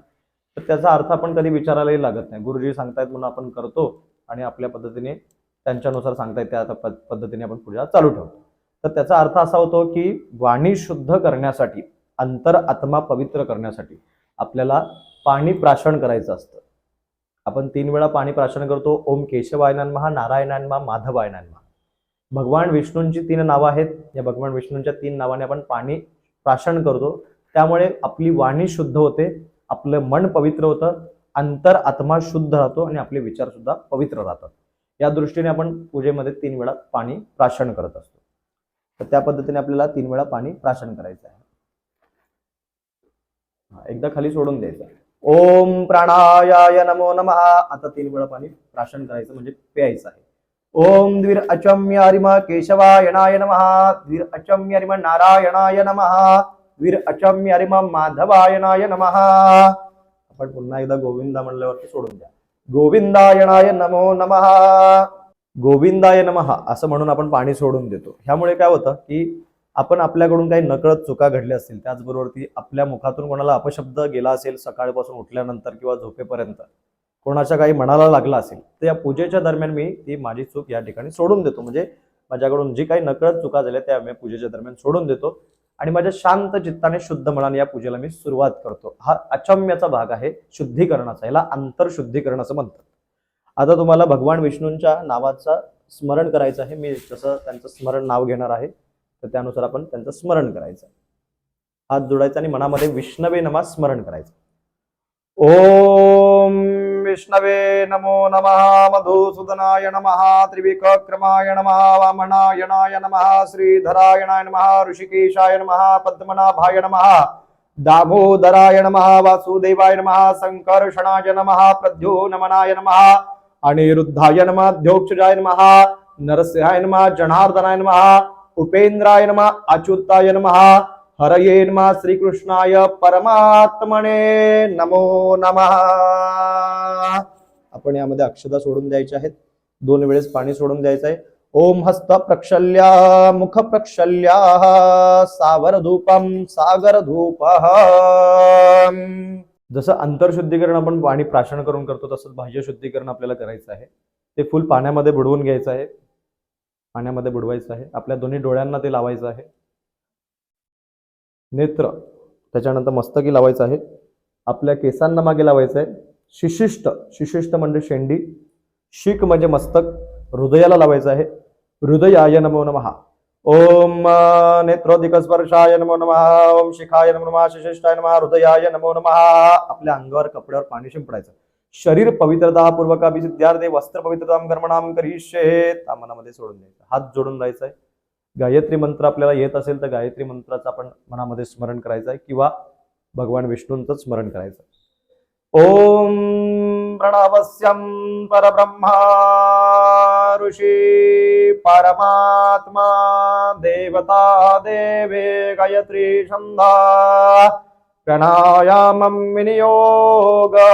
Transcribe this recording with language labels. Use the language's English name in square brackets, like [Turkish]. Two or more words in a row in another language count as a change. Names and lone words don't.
[Marathi] तर त्याचा अर्थ आपण कधी विचारायलाही लागत नाही. गुरुजी सांगतायत म्हणून आपण करतो आणि आपल्या पद्धतीने त्यांच्यानुसार सांगतायत त्या पद्धतीने आपण पूजा चालू ठेवतो. तर त्याचा अर्थ असा होतो की वाणी शुद्ध करण्यासाठी, अंतर आत्मा पवित्र करण्यासाठी आपल्याला पाणी प्राशन करायचं असतं. आपण 3 वेळा पाणी प्राशन करतो. [Sanskrit] ओम केशवाय नमः, नारायणाय नमः, माधवाय नमः. [Marathi] भगवान विष्णूंची 3 नावं आहेत. या भगवान विष्णूंच्या 3 नावाने आपण पाणी प्राशन करतो. त्यामुळे आपली वाणी शुद्ध होते, आपलं मन पवित्र होतं, अंतर आत्मा शुद्ध राहतो आणि आपले विचार सुद्धा पवित्र राहतात. या दृष्टीने आपण पूजेमध्ये 3 वेळा पाणी प्राशन करत असतो. तर त्या पद्धतीने आपल्याला 3 वेळा पाणी प्राशन करायचं आहे. एकदा खाली सोडून द्यायचं. [Sanskrit] ओम प्राणायाय नमो नमः. [Marathi] आता 3 वेळा पाणी प्राशन करायचं म्हणजे प्यायचं आहे. [Sanskrit] ओम द्विर अचम्य हरिम केशवायणाय नमः. द्विर अचम्य हरिम नारायणाय नमः. द्विर अचम्य हरिम माधवायणाय नमः. [Marathi] आपण पुन्हा एकदा गोविंदा म्हणल्यावरती सोडून द्या. [Sanskrit] गोविंदायणाय नमो नमः. गोविंदाय नमः [Marathi] असं म्हणून आपण पाणी सोडून देतो. ह्यामुळे काय होतं की आपण आपल्याकडून काही नकळत चुका घडल्या असतील, त्याचबरोबर ती आपल्या मुखातून कोणाला अपशब्द गेला असेल सकाळपासून उठल्यानंतर किंवा झोपेपर्यंत कोणाच्या काही मनाला लागला असेल, तर या पूजेच्या दरम्यान मी ती माझी चूक या ठिकाणी सोडून देतो. म्हणजे माझ्याकडून जी काही नकळत चुका झाल्या त्या मी पूजेच्या दरम्यान सोडून देतो आणि माझ्या शांत चित्ताने शुद्ध मनाने या पूजेला मी सुरुवात करतो. हा अचम्याचा भाग आहे शुद्धीकरणाचा, याला अंतरशुद्धीकरण असं म्हणतात. आता तुम्हाला भगवान विष्णूंच्या नावाचा स्मरण करायचं आहे. मी जसं त्यांचं स्मरण नाव घेणार आहे तर त्यानुसार आपण त्यांचं स्मरण करायचं. हात जोडायचा आणि मनामध्ये [Sanskrit] विष्णवे नमः [Marathi] स्मरण करायचं. [Sanskrit] ओम विष्णवे नमो नमः, मधुसूदनाय नमः, त्रिविक्रमाय नमः, वामनायनाय नमः, श्रीधरायणाय नमः, ऋषिकेशाय नमः, पद्मनाभाय नमः, दामोदराय नमः, वासुदेवाय नमः, संकर्षणाय नमः, प्रद्युम्नाय नमः, अनिरुद्धाय नमः, ध्योक्षजाय नमः, नरसिंहाय नमः, जनार्दनाय नमः, उपेंद्राय नमः, अच्युताय नमः, हरये नमः, श्रीकृष्णाय परमात्मने नमो नमः. [Marathi] आपण यामध्ये अक्षता सोडून द्यायच्या आहेत. 2 वेळेस पाणी सोडून द्यायचं आहे. [Sanskrit] ओम हस्त प्रक्षल्या मुख प्रक्षल्या सावर धूपम सागर धूप. [Marathi] जसं अंतरशुद्धीकरण आपण पाणी प्राशन करून करतो तसंच बाह्य शुद्धीकरण आपल्याला करायचं आहे. ते फुल पाण्यामध्ये बुडवून घ्यायचं आहे. पाण्यामध्ये बुडवायचं आहे. आपल्या दोन्ही डोळ्यांना ते लावायचं आहे. नेत्र, त्याच्यानंतर मस्तकी लावायचं आहे. आपल्या केसांना मागे लावायचं आहे. शिशिष्ट म्हणजे शेंडी, शिक म्हणजे मस्तक, हृदयाला लावायचं आहे. [Sanskrit] हृदयाय नमो नमः. ओम नेत्रोदिक स्पर्शाय नमो नमः, ओम शिखाय नमो नमः, शिशिष्टाय नमः, हृदयाय नमो नमः. [Marathi] आपल्या अंगावर कपड्यावर पाणी शिंपडायचं. [Sanskrit] शरीर पवित्रता पूर्वक अभिसिद्ध्यार्थे वस्त्र पवित्रताम कर्मणाम करिष्ये, [Marathi] मनामध्ये सोडून द्यायचं. हात जोडून राहायचं आहे. गायत्री मंत्र आपल्याला येत असेल तर गायत्री मंत्राचं आपण मनामध्ये स्मरण करायचं आहे किंवा भगवान विष्णूंचं स्मरण करायचं. [Sanskrit] ओम प्रणवस्यं परब्रह्मा ऋषी परमात्मा देवता देवे गायत्री छंदा प्राणायामं विनियोग.